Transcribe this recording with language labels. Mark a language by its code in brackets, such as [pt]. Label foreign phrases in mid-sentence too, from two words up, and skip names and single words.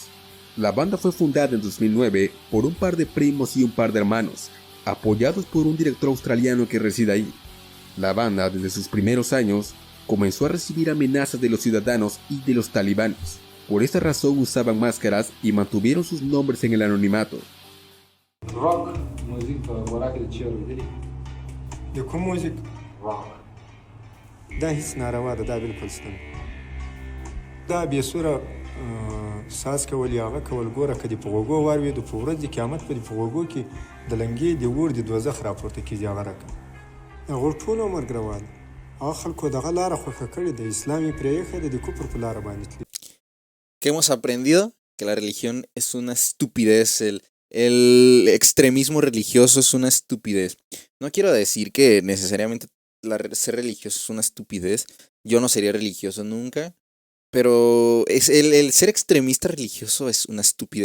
[es] La banda fue fundada en 2009 por un par de primos y un par de hermanos, apoyados por un director australiano que reside ahí. La banda, desde sus primeros años, comenzó a recibir amenazas de los ciudadanos y de los talibanes. Por esta razón usaban máscaras y mantuvieron sus nombres en el anonimato. Rock, muzică, orache de cerul, de [ps] د کوم موزیک rock. دا هیڅ ناروا ده دا بالکل ستن دا بې سوره ساز کول یا هغه کول ګوره که دې په غوږو واورېدو په ورځ د قیامت به دې په غوږو کې د لنګې د اور د دوزخ راپورته کېږي هغه رقم هغه ټول عمر ګروال هغه خلکو دغه لاره خوښه کړې د اسلام یې پرېښې ده د کفر په لاره باندې تللي. [es] ¿Qué hemos aprendido? Que la religión es una estupidez, el extremismo religioso es una estupidez. No quiero decir que necesariamente ser religioso es una estupidez, yo no sería religioso nunca, pero el ser extremista religioso es una estupidez.